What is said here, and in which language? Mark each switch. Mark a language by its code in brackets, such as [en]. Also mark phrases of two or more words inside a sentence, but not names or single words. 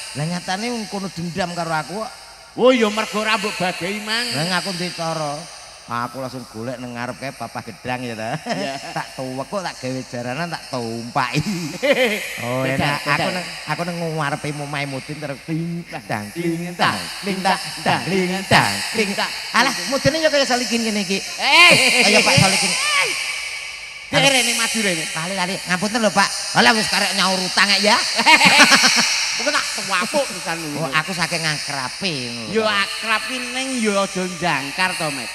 [jv] Lah nyatane wong kono dendam karo aku kok. Oh ya mergo ora mbok bagei mang. Nek aku duwe cara. Aku langsung golek nang ngarep kae Papa Gedang ya ta. Iya. Tak tuwek kok tak gawe jaranan tak tumpaki. Oh enak aku nang ngarepe omahe Mudin terus ting tang ting tang ting tang tang ting tang ting tang. Alah Mudine yo kaya Solikin ngene iki. Ayo Pak Solikin. Rene maju rene. Kali-kali ngapunten lho Pak. Alah wis karek nyaur utang ya. Kok tak tuwapuk pisan Oh lho. aku saking akrape ngono. Yo akrab ki ning yo aja njangkar to, Met.